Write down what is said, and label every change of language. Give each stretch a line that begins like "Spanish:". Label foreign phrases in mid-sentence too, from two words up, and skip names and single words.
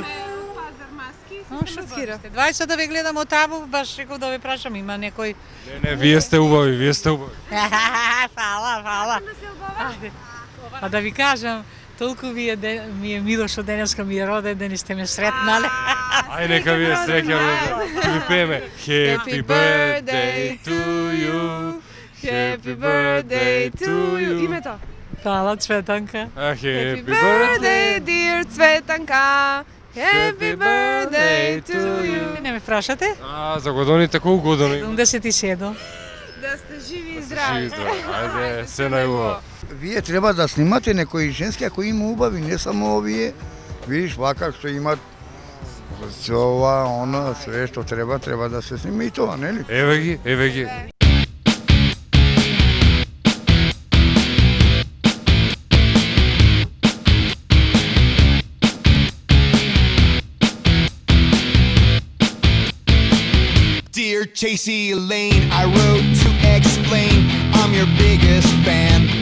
Macedonian: Ошо, 20 да ве гледам од таму, баш реков да ве прашам, има некој... Не, вие сте убави. Фала. А да ви кажам, толку ми е мило што денеска ми е роден ден и сте ме сретнале. Ај, нека ви е среќа, ќе ви пееме.
English: Happy birthday to you. Happy birthday to you.
Macedonian: Името? Фала, Цветанка.
English: Happy birthday, dear Цветанка. Happy birthday to you.
Macedonian: Не ме прашате? За годините, колку години? 77. Да сте живи и здрави. Ајде, се најубаво. Вие треба да снимате некои женски ако има убави, не само овие. Видиш вака што имат се ова, оно, све што треба да се снима и тоа, нели? Еве ги.
English: Dear Chasey Lane, I wrote to explain I'm your biggest fan.